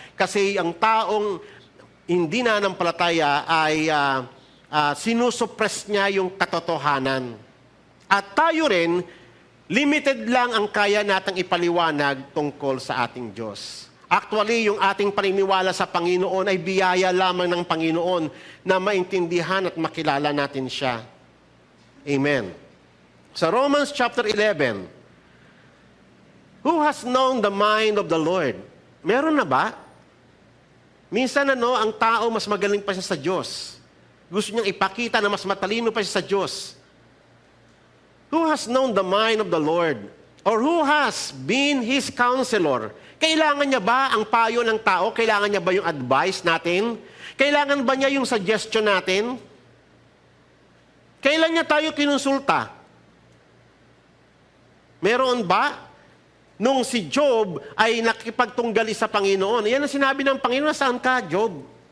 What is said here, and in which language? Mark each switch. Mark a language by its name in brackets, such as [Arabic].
[Filipino] Kasi ang taong hindi nananampalataya ay sinusuppress niya yung katotohanan. At tayo rin, limited lang ang kaya natang ipaliwanag tungkol sa ating Diyos. Actually, yung ating paniniwala sa Panginoon ay biyaya lamang ng Panginoon na maintindihan at makilala natin siya. Amen. [English] Sa Romans chapter 11, who has known the mind of the Lord? [Filipino] Meron na ba? Minsan ang tao mas magaling pa siya sa Diyos. Gusto niyang ipakita na mas matalino pa siya sa Diyos. [English] Who has known the mind of the Lord? Or who has been His counselor? [Filipino] Kailangan niya ba ang payo ng tao? Kailangan niya ba yung advice natin? Kailangan ba niya yung suggestion natin? Kailan niya tayo kinonsulta? Meron ba? Nung si Job ay nakipagtunggali sa Panginoon, yan ang sinabi ng Panginoon, saan ka, Job?